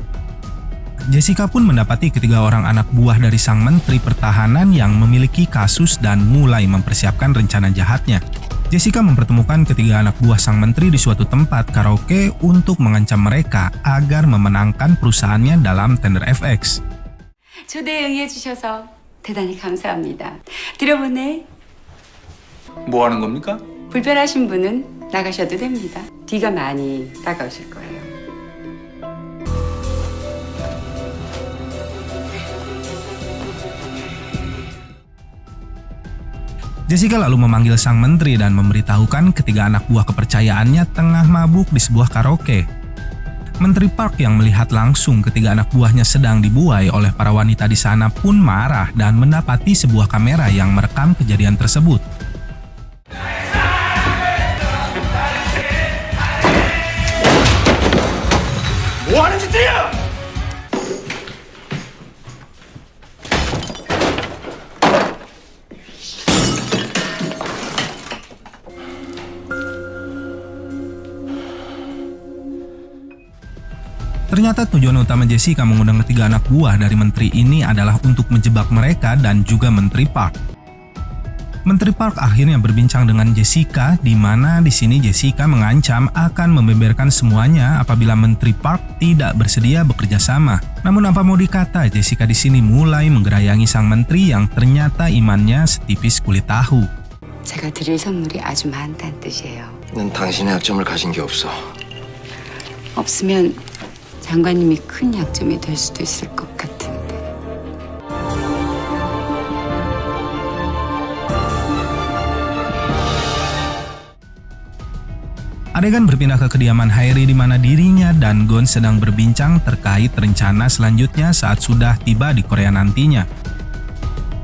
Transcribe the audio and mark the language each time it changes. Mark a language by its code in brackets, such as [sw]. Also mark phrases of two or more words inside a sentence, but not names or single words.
[id] Jessica pun mendapati ketiga orang anak buah dari sang menteri pertahanan yang memiliki kasus dan mulai mempersiapkan rencana jahatnya. Jessica mempertemukan ketiga anak buah sang menteri di suatu tempat karaoke untuk mengancam mereka agar memenangkan perusahaannya dalam tender FX. [ko] 초대에 응해주셔서 대단히 감사합니다. 들어보네. 뭐 하는 겁니까? 불편하신 분은 나가셔도 됩니다. 뒤가 많이 따가우실 거예요. [id] Jessica lalu memanggil sang menteri dan memberitahukan ketiga anak buah kepercayaannya tengah mabuk di sebuah karaoke. Menteri Park yang melihat langsung ketiga anak buahnya sedang dibuai oleh para wanita di sana pun marah dan mendapati sebuah kamera yang merekam kejadian tersebut. [ko] 뭐 하는 짓이야? [id] Ternyata tujuan utama Jessica mengundang ketiga anak buah dari menteri ini adalah untuk menjebak mereka dan juga Menteri Park. Menteri Park akhirnya berbincang dengan Jessica, di mana di sini Jessica mengancam akan membeberkan semuanya apabila Menteri Park tidak bersedia bekerja sama. Namun apa mau dikata, Jessica di sini mulai menggerayangi sang menteri yang ternyata imannya setipis kulit tahu. [ko] 제가 드릴 선물이 아주 많다는 뜻이에요. 난 당신의 약점을 가진 게 없어. 없으면 장관님이 큰 약점이 될 수도 있을 것 같은데. [id] Adegan berpindah ke kediaman Haeri di mana dirinya dan Gon sedang berbincang terkait rencana selanjutnya saat sudah tiba di Korea nantinya.